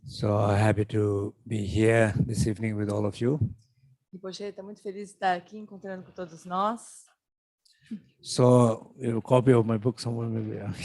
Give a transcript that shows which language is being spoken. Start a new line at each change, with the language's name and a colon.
English: So happy to be here this evening with all of you.
Portuguese: Rinpoche está muito feliz de estar aqui encontrando com todos nós.
English: So a copy of my book somewhere maybe.